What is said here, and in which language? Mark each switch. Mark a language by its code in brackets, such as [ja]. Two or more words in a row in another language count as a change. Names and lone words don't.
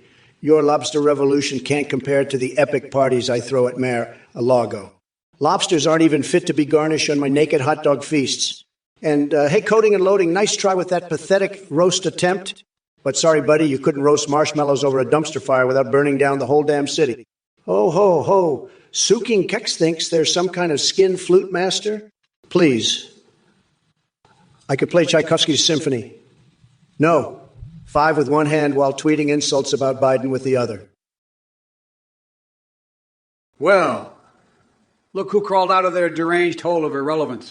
[en] Your lobster revolution can't compare to the epic parties I throw at Mar-a-Lago. Lobsters aren't even fit to be garnished on my naked hot dog feasts. And, hey, Coding and Loading, nice try with that pathetic roast attempt. But sorry, buddy, you couldn't roast marshmallows over a dumpster fire without burning down the whole damn city. Ho, ho, ho. Suking Kex thinks there's some kind of skin flute master? Please. I could play Tchaikovsky's symphony. No. 5 with one hand while tweeting insults about Biden with the other. Well, look who crawled out of their deranged hole of irrelevance.